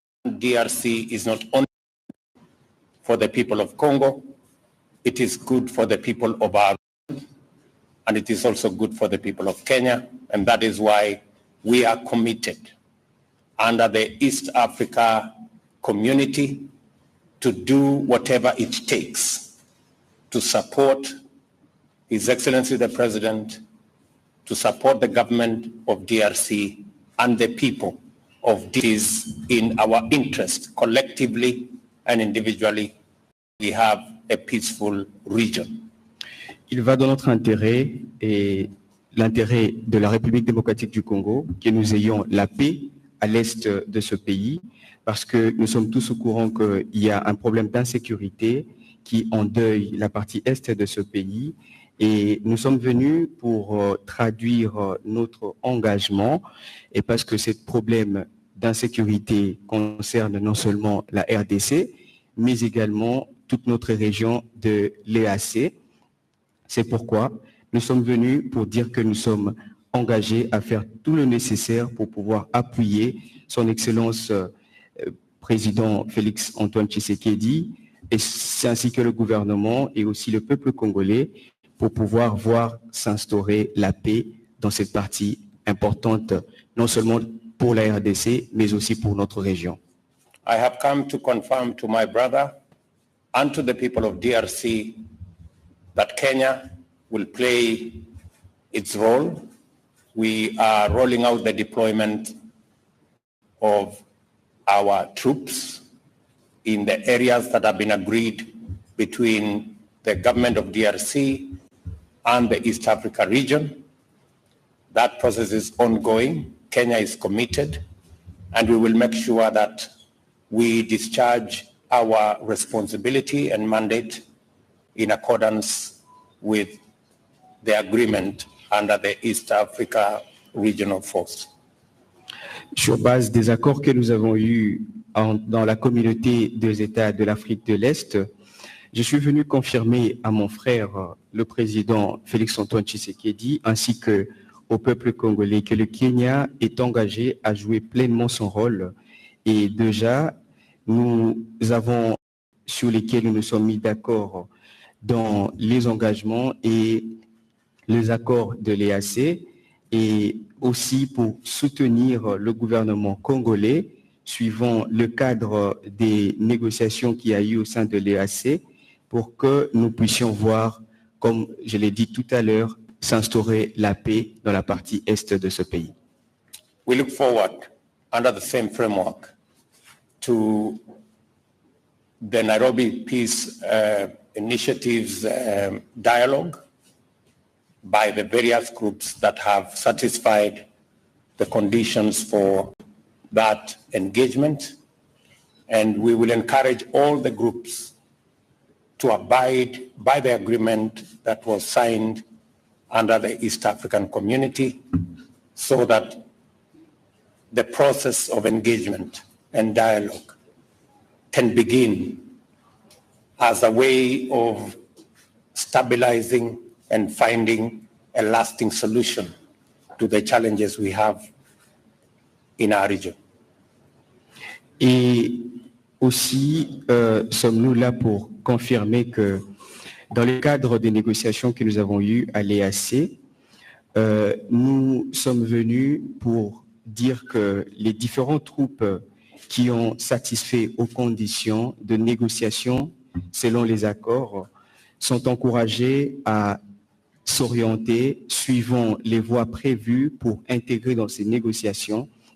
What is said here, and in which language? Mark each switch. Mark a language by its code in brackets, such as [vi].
[en] DRC is not only for the people of Congo, it is good for the people of our region, and it is also good for the people of Kenya, and that is why we are committed under the East Africa community to do whatever it takes to support His Excellency the President, to support the government of DRC and the people of this in our interest, collectively and individually. We have a peaceful region. [fr] Il va dans notre intérêt et l'intérêt de la République démocratique du Congo que nous ayons la paix à l'est de ce pays, parce que nous sommes tous au courant qu'il y a un problème d'insécurité qui endeuille la partie est de ce pays. Et nous sommes venus pour traduire notre engagement, et parce que ce problème d'insécurité concerne non seulement la RDC, mais également toute notre région de l'EAC. C'est pourquoi nous sommes venus pour dire que nous sommes engagés à faire tout le nécessaire pour pouvoir appuyer son Excellence président Félix-Antoine Tshisekedi, ainsi que le gouvernement et aussi le peuple congolais, pour pouvoir voir s'instaurer la paix dans cette partie importante, non seulement pour la RDC, mais aussi pour notre région. [en] I have come to confirm to my brother and to the people of DRC that Kenya will play its role. We are rolling out the deployment of our troops in the areas that have been agreed between the government of DRC and the East Africa region. That process is ongoing. Kenya is committed, and we will make sure that we discharge our responsibility and mandate in accordance with the agreement under the East Africa Regional Force. [fr] Sur base des accords que nous avons eus dans la communauté des États de l'Afrique de l'Est, je suis venu confirmer à mon frère, le président Félix-Antoine Tshisekedi, ainsi qu'au peuple congolais, que le Kenya est engagé à jouer pleinement son rôle. Et déjà, nous avons, sur lesquels nous nous sommes mis d'accord dans les engagements et les accords de l'EAC, et aussi pour soutenir le gouvernement congolais, suivant le cadre des négociations qu'il y a eu au sein de l'EAC, pour que nous puissions voir, comme je l'ai dit tout à l'heure, s'instaurer la paix dans la partie est de ce pays. [en] We look forward, under the same framework, to the Nairobi Peace Initiatives dialogue by the various groups that have satisfied the conditions for that engagement. And we will encourage all the groups to abide by the agreement that was signed under the East African Community, so that the process of engagement and dialogue can begin as a way of stabilizing and finding a lasting solution to the challenges we have in our region. [fr] Et aussi, sommes-nous là pour confirmer que dans le cadre des négociations que nous avons eues à l'EAC, nous sommes venus pour dire que les différentes troupes qui ont satisfait aux conditions de négociation selon les accords sont encouragées à s'orienter suivant les voies prévues pour intégrer dans ces négociations